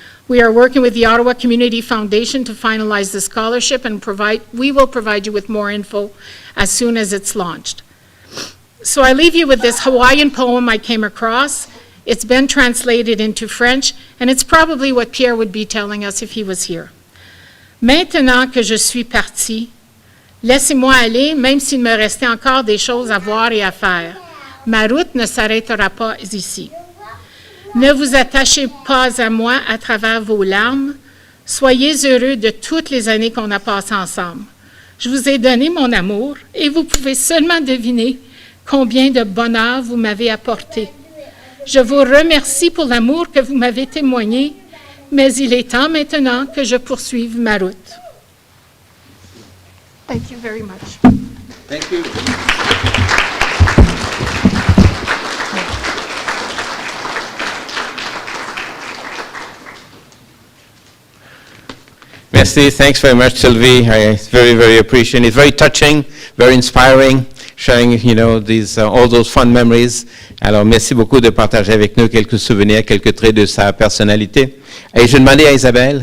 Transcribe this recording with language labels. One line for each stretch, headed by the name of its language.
English: We are working with the Ottawa Community Foundation to finalize the scholarship, and we will provide you with more info as soon as it's launched. So I leave you with this Hawaiian poem I came across. It's been translated into French, and it's probably what Pierre would be telling us if he was here.
French: Maintenant que je suis parti, laissez-moi aller, même s'il me restait encore des choses à voir et à faire. Ma route ne s'arrêtera pas ici. Ne vous attachez pas à moi à travers vos larmes. Soyez heureux de toutes les années qu'on a passées ensemble. Je vous ai donné mon amour et vous pouvez seulement deviner combien de bonheur vous m'avez apporté. Je vous remercie pour l'amour que vous m'avez témoigné, mais il est temps maintenant que je poursuive ma route.
English: Thank you very much. Thank you.
French: Merci.
English: Thanks very much, Sylvie. I very, very appreciate it. It's very touching, very inspiring, sharing, these all those fun memories.
French: Alors, merci beaucoup de partager avec nous quelques souvenirs, quelques traits de sa personnalité. Et je demandais à Isabelle.